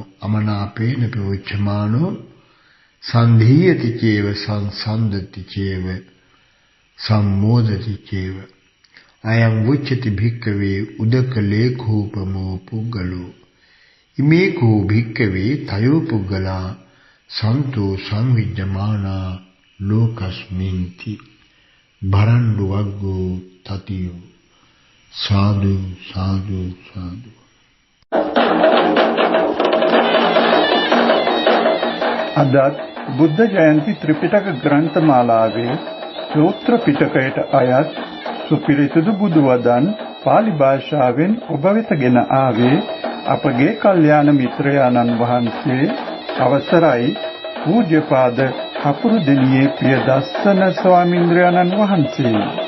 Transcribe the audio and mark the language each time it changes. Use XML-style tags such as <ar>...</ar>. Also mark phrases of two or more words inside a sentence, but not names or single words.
<pi>අමනාපේන පිඋච්චමානෝ සංධීයති චේව සංසන්දති චේව සම්මෝදති චේව අයං උච්චති භික්ඛවේ උදක ලේඛෝපමෝ පුග්ගලෝ ඉමේකෝ භික්ඛවේ තයෝ පුග්ගලා සන්තෝ සංවිජ්ජමානා ලෝකස්මින්ති භරණ්ඩු වග්ගෝ තතියෝ සාදු සාදු සාදු.</pi> <si>අදත් බුද්ධ ජයන්ති ත්‍රිපිටක ග්‍රන්ථමාලාවේ සූත්‍ර පිටකයට අයත් සුපිරිසිදු බුදු වදන් පාලි භාෂාවෙන් ඔබ වෙතගෙන ආවේ අපගේ කල්යාණ මිත්‍රයාණන් වහන්සේ අවසරයි පූජ්‍යපාද කපුරුදෙණියේ ප්‍රියදස්සන ස්වාමීන්ද්‍රයාණන් වහන්සේ.</si>